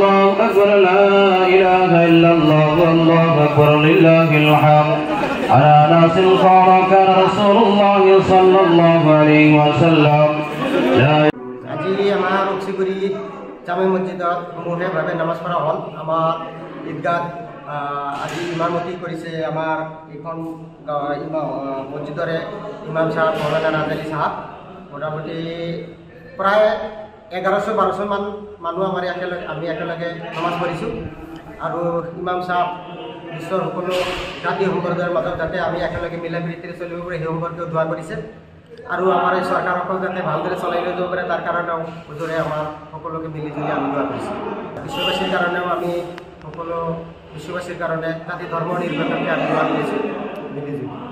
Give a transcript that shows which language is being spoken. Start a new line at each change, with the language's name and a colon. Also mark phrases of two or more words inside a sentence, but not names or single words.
Arabic: لا إله إلا الله والله أكبر لله الحمد على ناس قال كان رسول الله صلى الله عليه وسلم
Assamese: আজি আমাৰ অক্সিগুৰি জামে মছজিদত সমূহীয়াভাৱে নামাজ পঢ়া হ'ল আমাৰ ঈদগাহ আজি ইমামতি কৰিছে আমাৰ এইখন মছজিদৰে ইমাম সাহেব মৌলানা নাজালি সাহেব মোটামুটি প্ৰায় 1100-1200 মান মানুহ আমি একেলগে নামাজ পঢ়িছোঁ আৰু ইমাম সাহেব বিশ্বৰ সকলো জাতি সম্প্ৰদায়ৰ মাজত যাতে আমি একেলগে মিলা প্ৰীতিৰে চলিব পাৰোঁ সেই সম্পৰ্কেও দোৱা কৰিছে আৰু আমাৰ এই চৰকাৰসকল যাতে ভালদৰে চলাই লৈ যাব পাৰে তাৰ কাৰণেও হুজুৰে আমাৰ সকলোকে মিলিজুলি আমি দোৱা কৰিছোঁ বিশ্ববাসীৰ কাৰণেও আমি সকলো বিশ্ববাসীৰ কাৰণে জাতি ধৰ্ম নিৰ্বিশেষে আমি দোৱা কৰিছোঁ মিলিজুলি।